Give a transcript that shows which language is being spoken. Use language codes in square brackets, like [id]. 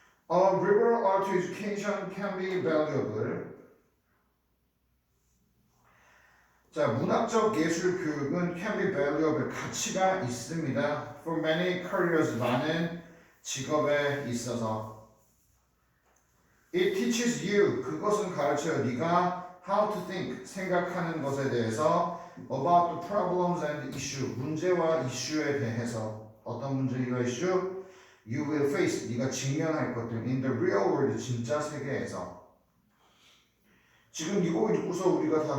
[en] A liberal art education can be valuable. [ko] 자, 문학적 예술 교육은 [en] can be valuable, [ko] 가치가 있습니다. [en] For many careers, [ko] 많은 직업에 있어서. [en] It teaches you, [ko] 그것은 가르쳐요. 네가 [en] how to think, [ko] 생각하는 것에 대해서 [en] about the problems and issue, [ko] 문제와 이슈에 대해서. 어떤 문제가 이슈? [en] You will face, [ko] 네가 직면할 것들 [en] in the real world, [ko] 진짜 세계에서. 지금 이거 읽고서 우리가 다